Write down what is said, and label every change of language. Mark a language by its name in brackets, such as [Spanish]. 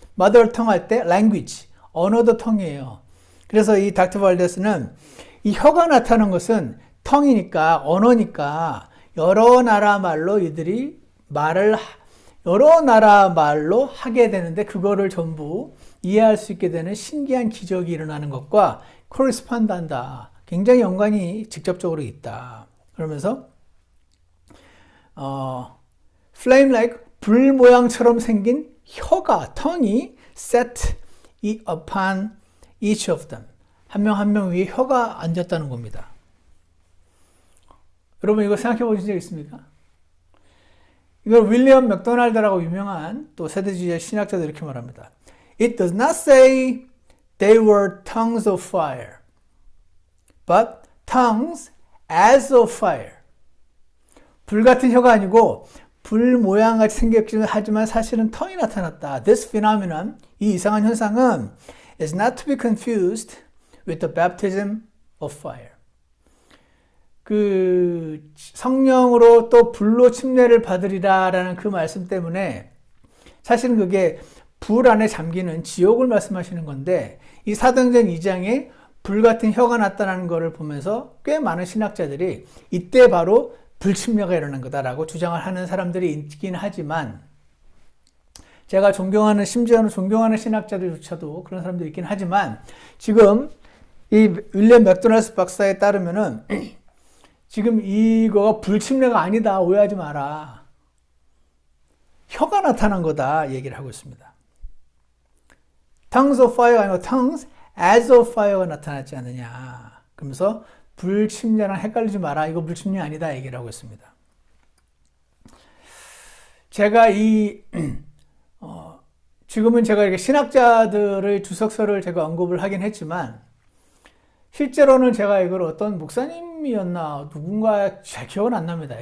[Korean] mother tongue 할 때 language, 언어도 tongue이에요. 그래서 이 닥터 발데스는 이 혀가 나타난 것은 텅이니까, 언어니까 여러 나라 말로 이들이 여러 나라 말로 하게 되는데 그거를 전부 이해할 수 있게 되는 신기한 기적이 일어나는 것과 코레스판드 한다. 굉장히 연관이 직접적으로 있다. 그러면서 flame like 불 모양처럼 생긴 혀가, tongue이 [English] set upon each of them. [Korean] 한 명 한 명 위에 혀가 앉았다는 겁니다. 여러분 이거 생각해 보신 적 있습니까? 이걸 윌리엄 맥도날드라고 유명한 또 세대주의 신학자도 이렇게 말합니다. [English] It does not say they were tongues of fire, but tongues as of fire. [Korean] 불 같은 혀가 아니고 불 모양같이 생겼기는 하지만 사실은 텅이 나타났다. [English] This phenomenon, [Korean] 이 이상한 현상은 [English] is not to be confused with the baptism of fire. [Korean] 그 성령으로 또 불로 침례를 받으리라라는 그 말씀 때문에 사실은 그게 불 안에 잠기는 지옥을 말씀하시는 건데 이 사도행전 2장에 불 같은 혀가 나타나는 것을 보면서 꽤 많은 신학자들이 이때 바로 불침례가 일어난 거다라고 주장을 하는 사람들이 있긴 하지만 제가 심지어는 존경하는 신학자들조차도 그런 사람들이 있긴 하지만 지금 이 윌리엄 맥도날드 박사에 따르면은 지금 이거가 불침례가 아니다. 오해하지 마라. 혀가 나타난 거다. 얘기를 하고 있습니다. tongues of fire가 아니고 tongues as of fire가 나타났지 않느냐. 그러면서 불침례랑 헷갈리지 마라. 이거 불침례 아니다. 얘기를 하고 있습니다. 제가 지금은 제가 이렇게 신학자들의 주석서를 제가 언급을 하긴 했지만 실제로는 제가 이걸 어떤 목사님이었나 누군가 잘 기억은 안 납니다.